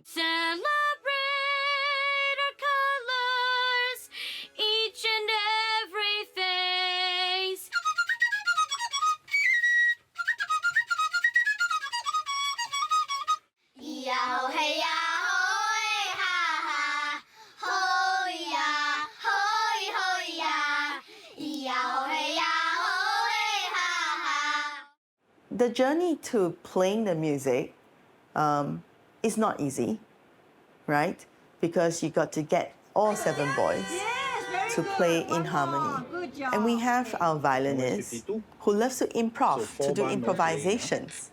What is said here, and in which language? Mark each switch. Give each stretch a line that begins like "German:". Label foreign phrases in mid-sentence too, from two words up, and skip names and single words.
English: Celebrate our colors, each and every face. Yah hey yah hey ha ha, ho ya ho ya, yah hey yah hey ha ha. The journey to playing the music is not easy, right? Because you got to get all 7 boys to play in harmony. And we have our violinist who loves to improv, to do improvisations.